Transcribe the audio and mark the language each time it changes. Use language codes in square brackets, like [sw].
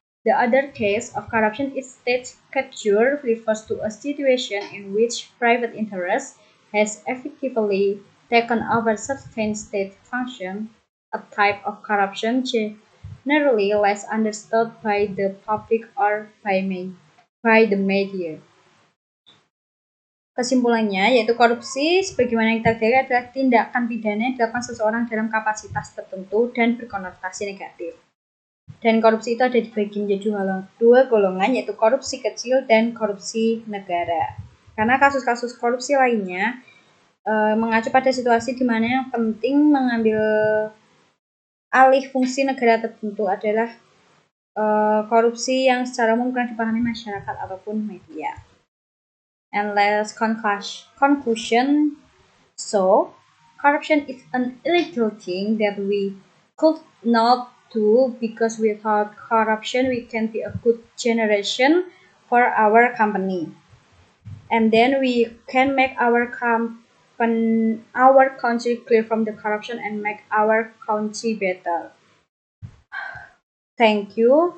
[en] The other case of corruption is state capture, refers to a situation in which private interest has effectively taken over certain state function, a type of corruption generally less understood by the public or by the media. [id] Kesimpulannya, yaitu korupsi sebagaimana yang kita ketahui adalah tindakan pidana yang dilakukan seseorang dalam kapasitas tertentu dan berkonotasi negatif. Dan korupsi itu ada dibagi menjadi dua golongan, yaitu korupsi kecil dan korupsi negara. Karena kasus-kasus korupsi lainnya mengacu pada situasi di mana yang penting mengambil alih fungsi negara tertentu adalah korupsi yang secara umum pernah dipahami masyarakat ataupun media. [en] And last conclusion, so corruption is an illegal thing that we could not do, because without corruption we can be a good generation for our company, and then we can make our country clear from the corruption and make our country better. Thank you.